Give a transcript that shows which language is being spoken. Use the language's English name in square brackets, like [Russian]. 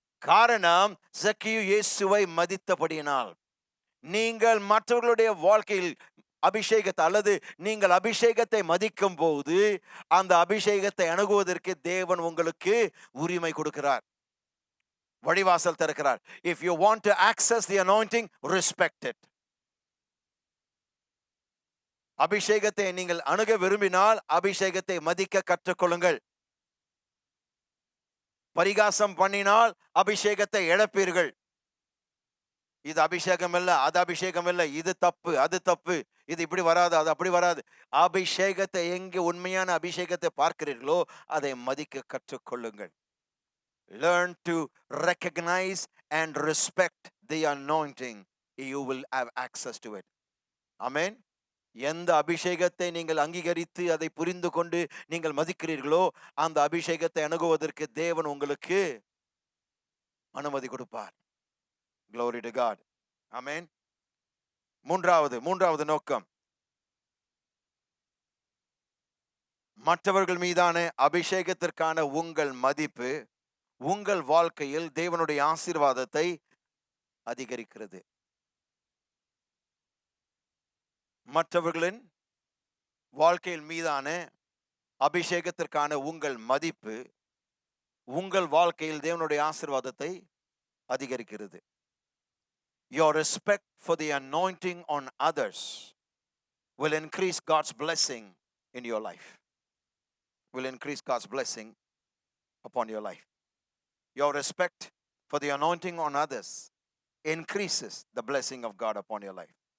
[Tamil] காரணம், சகேயு இயேசுவை மதித்தபடியினால். நீங்கள் மற்றவர்களுடைய வாழ்க்கையில் அபிஷேகத்தை அல்லது நீங்கள் அபிஷேகத்தை மதிக்கும் போது அந்த அபிஷேகத்தை அணுகுவதற்கு தேவன் உங்களுக்கு உரிமை கொடுக்கிறார், வழிவாசல் திறக்கிறார். [English] If you want to access the anointing, respect it. [Tamil] அபிஷேகத்தை நீங்கள் அணுக விரும்பினால் அபிஷேகத்தை மதிக்க கற்றுக்கொள்ளுங்கள். பரிகாசம் பண்ணினால் அபிஷேகத்தை இழப்பீர்கள். இது அபிஷேகம் இல்ல, அது அபிஷேகம் இல்ல, இது தப்பு, அது தப்பு, இது இப்படி வராது, அது அப்படி வராது. அபிஷேகத்தை, எங்கே உண்மையான அபிஷேகத்தை பார்க்கிறீர்களோ அதை மதிக்க கற்றுக்கொள்ளுங்கள். [English] Learn to recognize and respect the anointing. You will have access to it. Amen. [Tamil] எந்த அபிஷேகத்தை நீங்கள் அங்கீகரித்து அதை புரிந்து கொண்டு நீங்கள் மதிக்கிறீர்களோ அந்த அபிஷேகத்தை அணுகுவதற்கு தேவன் உங்களுக்கு அனுமதி கொடுப்பார். [English] Glory to God. Amen. [Tamil] மூன்றாவது நோக்கம், மற்றவர்கள் மீதான அபிஷேகத்திற்கான உங்கள் மதிப்பு உங்கள் வாழ்க்கையில் தேவனுடைய ஆசீர்வாதத்தை அதிகரிக்கிறது. மற்றவர்களின் வாழ்க்கையில் மீதான அபிஷேகத்திற்கான உங்கள் மதிப்பு உங்கள் வாழ்க்கையில் தேவனுடைய ஆசீர்வாதத்தை அதிகரிக்கிறது. [English] Your respect for the anointing on others will increase God's blessing in your life. Will increase God's blessing upon your life. Your respect for the anointing on others increases the blessing of God upon your life.